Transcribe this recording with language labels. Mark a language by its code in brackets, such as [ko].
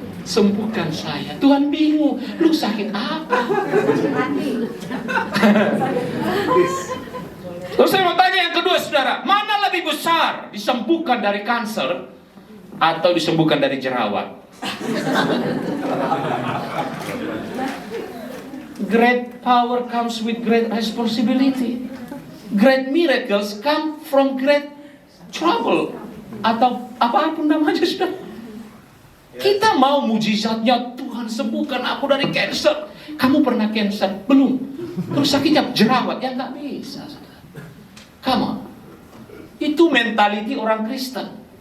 [id] sembuhkan saya. Tuhan bingung, lu sakit apa? Terus saya mau tanya yang kedua, saudara, mana lebih besar, disembuhkan dari kanker atau disembuhkan dari jerawat? [en] Great power comes with great responsibility. Great miracles come from great trouble. [id] Atau apapun namanya, saudara. Kita mau mujizatnya, Tuhan sembuhkan aku dari cancer. Kamu pernah cancer? Belum. Terus sakitnya jerawat, ya nggak bisa, saudara. [en] Come on. [id] Itu mentality orang Kristen.